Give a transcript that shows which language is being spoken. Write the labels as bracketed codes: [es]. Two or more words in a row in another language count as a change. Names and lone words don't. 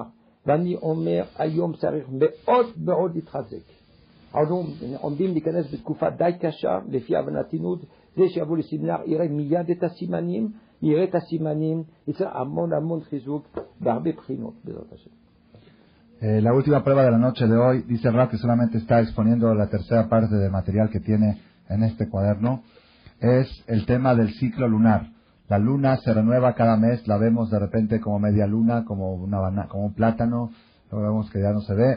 [he] ואני אומר, היום צריך מאוד מאוד להתחזק. עומדים להיכנס בתקופה די קשה, לפי הבנתנו, זה שיבוא לסמינר יראה מיד את הסימנים, יראה את הסימנים, יצא המון חיזוק בהרבה בחינות, בעזרת השם. [es] La última prueba de la noche de hoy, dice Rab que solamente está exponiendo la tercera parte del material que tiene en este cuaderno, es el tema del ciclo lunar. La luna se renueva cada mes, la vemos de repente como media luna, como un plátano, luego vemos que ya no se ve.